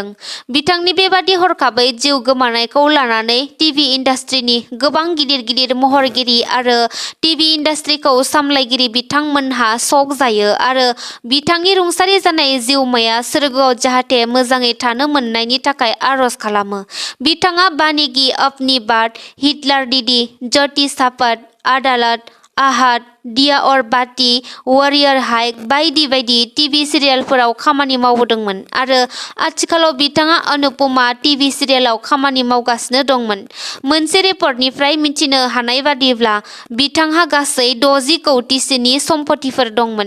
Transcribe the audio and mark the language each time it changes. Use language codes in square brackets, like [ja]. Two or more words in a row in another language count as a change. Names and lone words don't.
[brx] बिथांनि बेबादि हरखाबै जिउ गोमानायखौ लानानै टिभि इन्डास्ट्रिनि गोबां गिदिर महरगिरि आरो टिभि इन्डास्ट्रिखौ सामलायगिरि बिथांमोनहा शक जायो आरो बिथांनि रुंसारि जानाय जिउमाया सोरगोआव जाहाथे मोजाङै थानो मोननायनि थाखाय आरज खालामो। बिथाङा बानीगी अपनी बात, हिटलर दीदी, ज्योति सापट, आदालत, आहद, दिया और बाती, वारियर हाइक बायदि बायदि टिभि सिरियालफोराव खामानि मावबोदोंमोन आरो आथिखालाव बिथाङा अनुपमा टिभि सिरियालाव खामानि मावगासिनो दंमोन। मोनसे रिपर्टनिफ्राय मिथिनो हानाय बादिब्ला बिथांहा गासै 60 कौटिसोनि सम्पथिफोर दंमोन।